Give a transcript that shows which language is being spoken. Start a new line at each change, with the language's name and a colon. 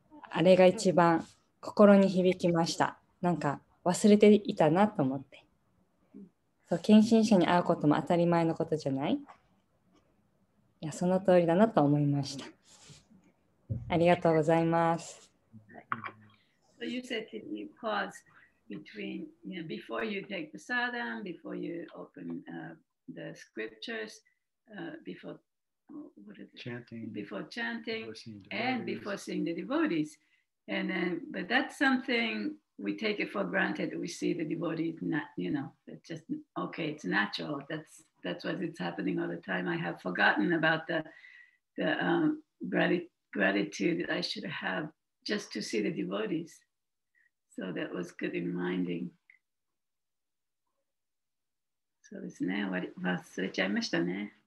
Japanese: あれが一番心に響きました。なんか忘れていたなと思って。そう、献身者に会うことも当たり前のことじゃない？いや、その通りだなと思いました。ありがとうございます。
English: So you said you pause between, before you take the sadhana, before you open the scriptures, before chanting, and before seeing the devotees. And then, but that's something we take it for granted. We see the devotees, not, it's just okay. It's natural. That's what is happening all the time. I have forgotten about the gratitude that I should have just to see the devotees. So that was good reminding.
Japanese: そうですね。忘れちゃいましたね。